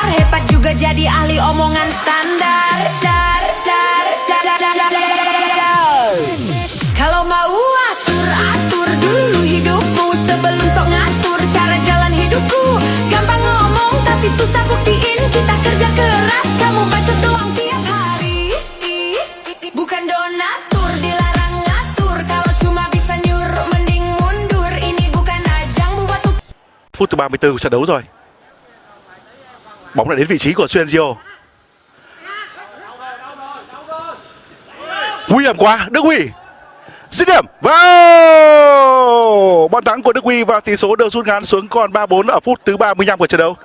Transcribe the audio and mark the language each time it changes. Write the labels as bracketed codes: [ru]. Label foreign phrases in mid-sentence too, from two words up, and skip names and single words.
[id] Hebat juga jadi ahli omongan standar. Kalau mau atur dulu hidupmu sebelum sok ngatur cara jalan hidupku. Gampang ngomong tapi susah buktiin. Kita kerja keras, kamu bacot doang tiap hari. Bukan donatur, dilarang ngatur. Kalau cuma bisa nyuruh mending mundur. Ini bukan ajang buat [vi] Phút thứ 34 của trận đấu rồi. Bóng đã đến vị trí của Xuân Diêu. Nguy hiểm quá, Đức Huy. Dứt điểm. Wow! Bàn thắng của Đức Huy và tỷ số được rút ngắn xuống còn 3-4 ở phút thứ 35 của trận đấu.